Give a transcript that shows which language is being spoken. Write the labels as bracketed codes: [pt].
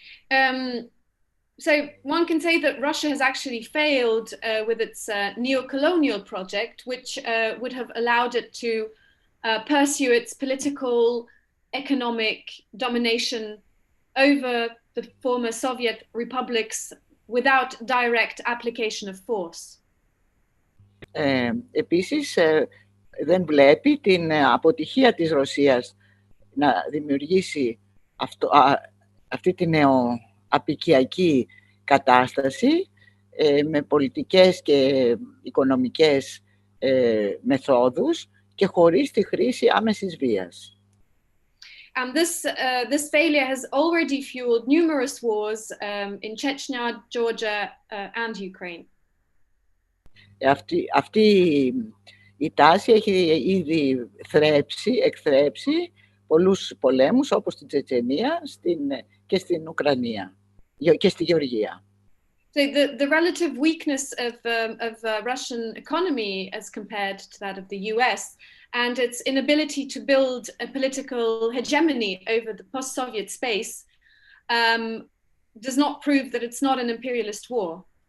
[en] So one can say that Russia has actually failed with its neo-colonial project, which would have allowed it to pursue its political, economic domination over the former Soviet republics without direct application of force. [el] Επίσης, δεν βλέπει την αποτυχία της Ρωσίας να δημιουργήσει αυτή τη νεοαπικιακή κατάσταση με πολιτικές και οικονομικές μεθόδους και χωρίς τη χρήση άμεσης βίας. [en] And this failure has already fueled numerous wars in Chechnya, Georgia, and Ukraine. [el] Αυτή η τάση έχει ήδη εκθρέψει πολλούς πολέμους, όπως στην Τσετσενία και στην Ουκρανία και στη Γεωργία. [en] So the relative weakness of Russian economy as compared to that of the US and its inability to build a political hegemony over the post-Soviet space does not prove that it's not an imperialist war.